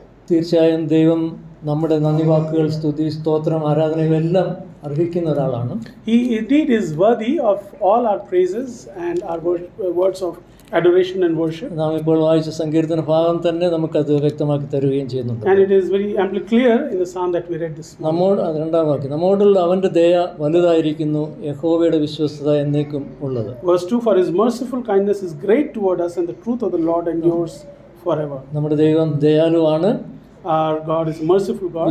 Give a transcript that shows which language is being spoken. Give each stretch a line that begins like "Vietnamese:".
Malayalam: തീർച്ചയായും ദൈവം നമ്മുടെ നന്ദി വാക്കുകൾ, സ്തുതി, സ്തോത്രം, ആരാധനകളെല്ലാം അർഹിക്കുന്ന ഒരാളാണ്.
English: He indeed is worthy of all our praises and our words of adoration and worship.
Malayalam: നാം ഇപ്പോൾ വായിച്ച സങ്കീർത്തന ഭാഗം തന്നെ നമുക്കത് വ്യക്തമാക്കി തരുകയും ചെയ്യുന്നുണ്ട്.
English: And it is very amply clear in the psalm that we read this morning.
Malayalam: രണ്ടാം വാക്യം, നമ്മോടുള്ള അവൻ്റെ ദയ വലുതായിരിക്കുന്നു, യഹോവയുടെ വിശ്വസ്തത എന്നേക്കും ഉള്ളത്.
English: Verse 2, for His merciful kindness is great toward us, and the truth of the Lord endures forever.
Malayalam: നമ്മുടെ ദൈവം ദയാലുവാണ്.
English: Our God is a merciful God.